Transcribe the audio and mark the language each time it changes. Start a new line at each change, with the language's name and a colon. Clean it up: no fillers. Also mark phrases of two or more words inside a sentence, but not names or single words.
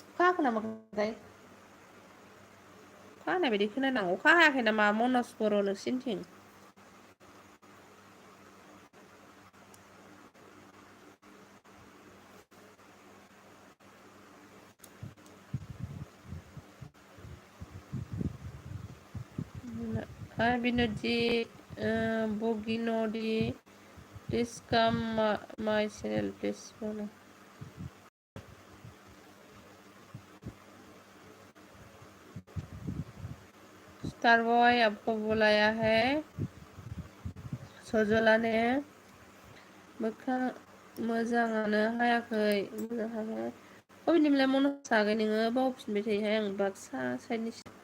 Bodo: हाखो नामाथाय अखा हानाय बायदि खोनादों अखा हायाखै नामा मनज बर' नोंसिनिथिं
English: Hi Binodji, Boginodi, please come my channel, please follow. star boy
Hindi: आपको बुलाया है सजला ने
Bodo: मोखां मोजाङानो हायाखै मोजां हायाखै अबेनिमोनलाय मनज आगै नोङो बावफिनबाय थायोहाय आं बाक्सा साइडनि